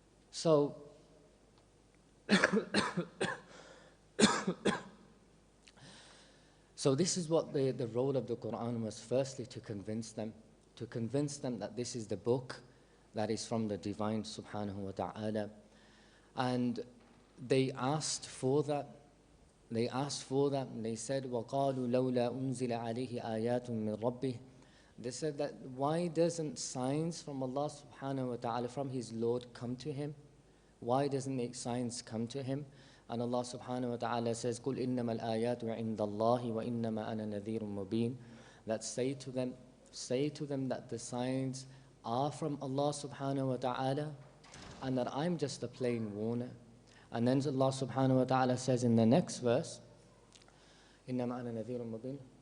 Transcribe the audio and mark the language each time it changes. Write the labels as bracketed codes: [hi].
[en] So, so this is what the role of the Qur'an was. Firstly, to convince them that this is the book that is from the divine subhanahu wa ta'ala. And they asked for that. And they said, [ar] وَقَالُوا لَوْلَا أُنزِلَ عَلَيْهِ آيَاتٌ مِّن رَبِّهِ. [en] They said that why doesn't signs from Allah subhanahu wa ta'ala, from His Lord, come to him? Why doesn't the signs come to him? And Allah subhanahu wa ta'ala says, [ar] قُلْ إِنَّمَا الْآيَاتُ عِنْدَ اللَّهِ وَإِنَّمَا أَنَا نَذِيرٌ مُبِينٌ. [en] That say to them that the signs are from Allah subhanahu wa ta'ala and that I'm just a plain warner. And then Allah subhanahu wa ta'ala says in the next verse, [ar] إِنَّمَا أَنَا نَذِيرٌ مُبِينٌ.